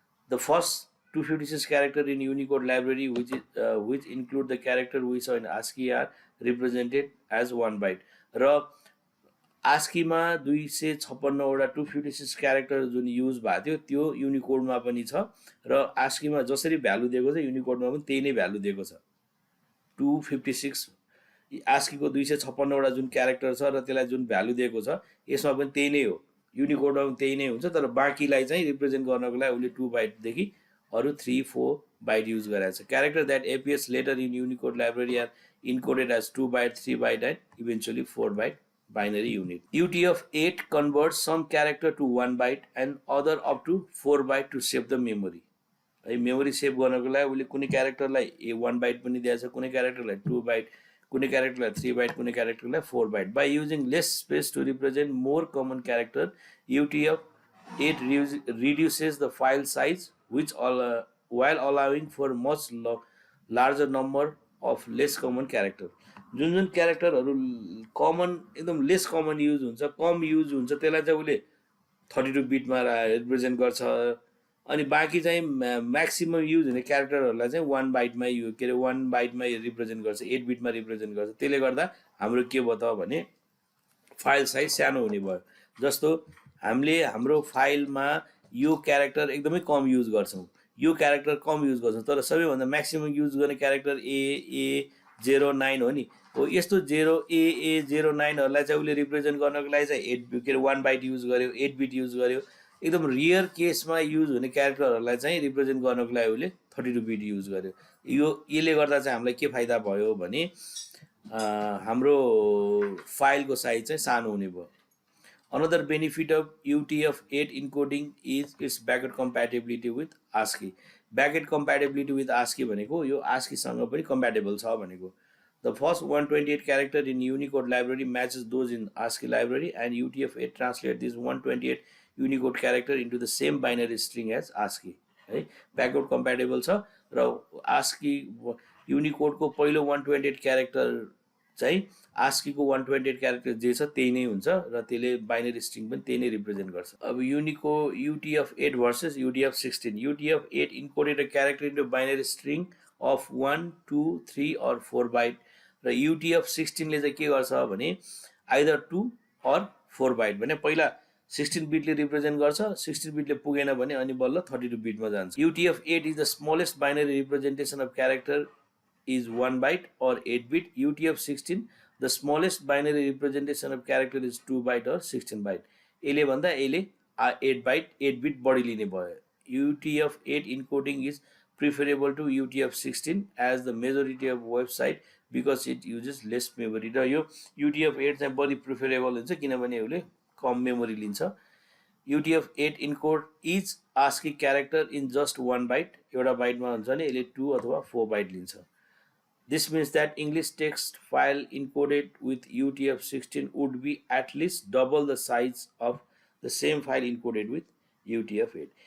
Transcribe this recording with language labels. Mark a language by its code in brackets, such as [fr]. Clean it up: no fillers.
[en] the first 256 character in Unicode library which include the character we saw in ASCII are represented as 1 byte [ne] र ASCII मा 256 वटा 256 character जुन use भएको थियो त्यो युनिकोड मा पनि छ र ASCII मा जसरी भ्यालु दिएको छ युनिकोड मा पनि त्यही नै भ्यालु दिएको छ। 256 ASCII को 256 वटा जुन क्यारेक्टर छ र त्यसलाई जुन भ्यालु दिएको छ यसमा पनि त्यही नै हो, युनिकोड मा पनि त्यही नै हुन्छ, तर बाँकीलाई चाहिँ रिप्रेजेन्ट गर्नको लागि उले 2 बाइट देखि अरु 3-4 byte use गरेको छ। [en] Character that appears later in Unicode library are encoded as 2 byte, 3 byte and eventually 4 byte binary unit. UTF-8 converts some character to 1 byte and other up to 4 byte to save the memory. [ne] Memory save गर्नको लागि उले कुनै क्यारेक्टरलाई 1 byte पनि दिएको छ, कुनै क्यारेक्टरलाई 2 byte, कुनै क्यारेक्टरलाई 3 byte, कुनै क्यारेक्टरलाई 4 byte. [en] By using less space to represent more common character, UTF-8 reduces the file size which while allowing for much larger number of less common character. [ne] जुन क्यारेक्टरहरु कमन एकदम लेस कमन युज हुन्छ, कम use हुन्छ त्यसलाई चाहिँ उले 32 बिटमा represent गर्छ अनि बाँकी चाहिँ म्याक्सिमम युज हुने क्यारेक्टरहरुलाई चाहिँ 1 बाइटमा यो के रे 1 बाइटमा रिप्रेजेन्ट गर्छ, 8 बिटमा रिप्रेजेन्ट गर्छ। त्यसले गर्दा हाम्रो के भयो त भने फाइल साइज सानो हुने भयो। जस्तो हामीले हाम्रो फाइलमा यो क्यारेक्टर एकदमै कम युज गर्छौं, यो क्यारेक्टर कम युज गर्छौं, तर सबैभन्दा म्याक्सिमम युज गर्ने क्यारेक्टर A09 हो नि। हो यस्तो 0A09 हरुलाई चाहिँ उले रिप्रेजेन्ट गर्नको लागि चाहिँ 8 के 1 बाइट युज गर्यो, 8 बिट युज गर्यो। एकदम रियर केसमा युज हुने क्यारेक्टरहरुलाई चाहिँ रिप्रेजेन्ट गर्नको लागि उले 32 बिट युज गर्यो। यसले गर्दा चाहिँ हामीलाई के फाइदा भयो भने हाम्रो फाइलको साइज चाहिँ सानो हुने भयो। [en] Another benefit of UTF-8 encoding is its backward compatibility with ASCII. Backward compatibility with ASCII [ne] भनेको यो ASCII सँग पनि compatible छ भनेको। [en] The first 128 character in Unicode library matches those in ASCII library and UTF-8 translates this 128 Unicode character into the same binary string as ASCII. [ne] है backward compatible छ र ASCII Unicode को पहिलो 128 character चाहिँ ASCII को 128 character जे छ त्यही नै हुन्छ र त्यसले बाइनरी स्ट्रिङ पनि त्यही नै रिप्रेजेन्ट गर्छ। [en] अब UTF-8 versus UTF-16. UTF-8 encoded a character into binary string of 1, 2, 3 or 4 byte [ne] र UTF-16 ले चाहिँ के गर्छ भने [en] either 2 or 4 byte [ne] भने पहिला 16 बिटले रिप्रेजेन्ट गर्छ, 16 बिटले पुगेन भने अनि बल्ल 32 बिटमा जान्छ। [en] UTF-8 is the smallest binary representation of character is 1 byte or 8 bit. UTF-16 the smallest binary representation of character is 2 byte or 16 byte. [ne] यसले भन्दा यसले 8 bit बढी लिने भयो। [en] UTF-8 encoding is preferable to UTF-16 as the majority of website because it uses less memory. [ne] र यो UTF-8 चाहिँ बढी प्रिफरेबल हुन्छ किनभने यसले कम मेमोरी लिन्छ। [en] UTF-8 encode each ASCII character in just 1 byte. [ne] एउटा बाइटमा हुन्छ भने यसले 2 अथवा 4 बाइट लिन्छ। [en] This means that English text file encoded with UTF-16 would be at least double the size of the same file encoded with UTF-8.